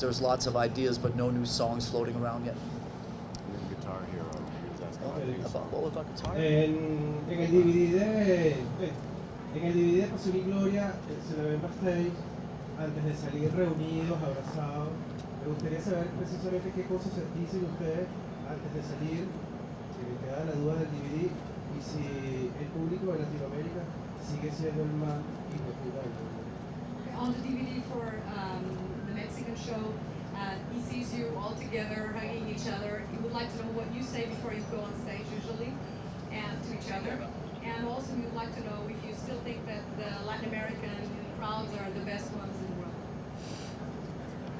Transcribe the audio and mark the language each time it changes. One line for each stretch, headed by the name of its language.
English: There's lots of ideas, but no new songs floating around yet. Guitar Hero. What about guitar?
Spanish: En el DVD de Pasión y Gloria se lo ven backstage antes de salir reunidos, abrazados. Me gustaría saber precisamente qué cosas dicen ustedes antes de salir, que me queda la duda del DVD, y si el público de Latinoamérica sigue siendo el más importante.
English: On the DVD for the Mexican show, he sees you all together hugging each other. He would like to know what you say before you go on stage usually, and to each other. And also he would like to know if you still think that the Latin American crowds are the best ones in the world.